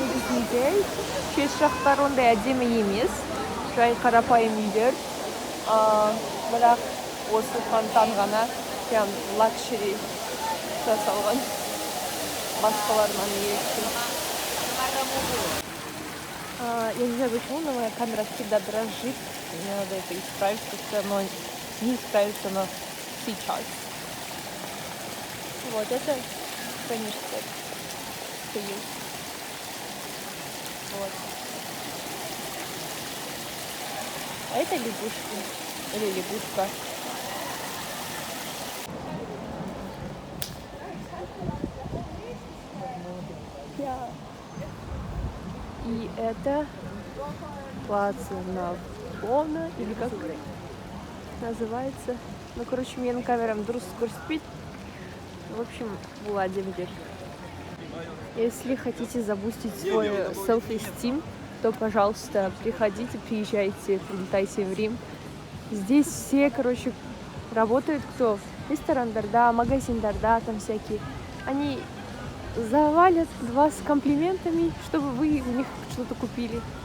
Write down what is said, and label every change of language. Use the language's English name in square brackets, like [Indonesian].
[Kazakh] музей. Честь жақтарындай әдемі емес. Жай қарапайым үйлер. Бірақ осы фонтан ғана [Russian] прям [Kazakh] лакшери жасалған. Басқаларынан ерекше. [Russian] Я не знаю почему, но моя камера всегда дрожит. Мне надо это исправить, потому что оно не исправится, но сейчас. Вот это, конечно, союз. Вот. А это лягушки. Или лягушка. И это Плаца Навона, или как называется. Ну, короче, [Kazakh] менің камерам дұрыс көрсетпейді. [Russian] В общем, Владимир. Если хотите забустить свой self-esteem, то, пожалуйста, приходите, приезжайте, прилетайте в Рим. Здесь все, короче, работают кто? [Kazakh] Ресторандарда, магазиндарда, [Russian] там всякие. Они завалят вас комплиментами, чтобы вы у них что-то купили.